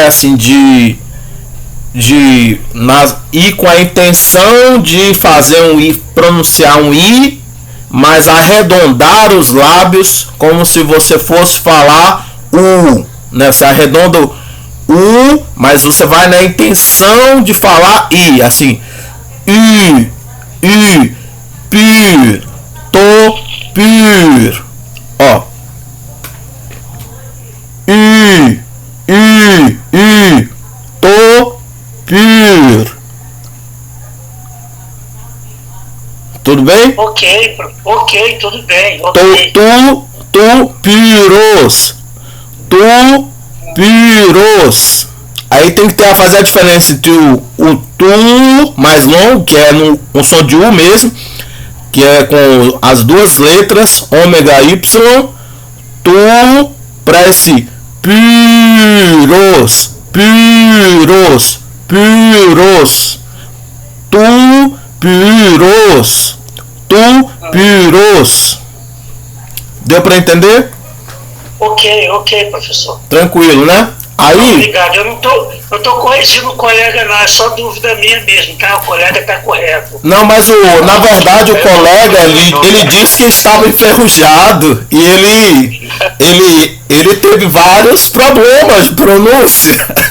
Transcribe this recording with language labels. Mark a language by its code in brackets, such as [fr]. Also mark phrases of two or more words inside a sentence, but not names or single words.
[pt] Assim, ir com a intenção de fazer um I, pronunciar um I, mas arredondar os lábios como se você fosse falar U, né? Você arredonda o U, mas você vai na intenção de falar I, assim, I, pir, to, pir, ó, I, to, pir. Tudo bem? Ok, tudo bem. [el] Okay. Τοῦ, πυρός. Τοῦ, πυρός. [pt] Aí tem que fazer a diferença entre o tu mais longo, que é um som de U mesmo, que é com as duas letras, ômega Y, tu, para esse [el] πυρός, πυρός, πυρός, τοῦ, πυρός, τοῦ, πυρός. [pt] Deu para entender? Ok, professor. Tranquilo, né? Aí... Obrigado. Eu não tô corrigindo o colega, não. É só dúvida minha mesmo, tá? O colega tá correto. Não, mas na verdade o colega, ele disse que estava enferrujado e ele teve vários problemas de pronúncia.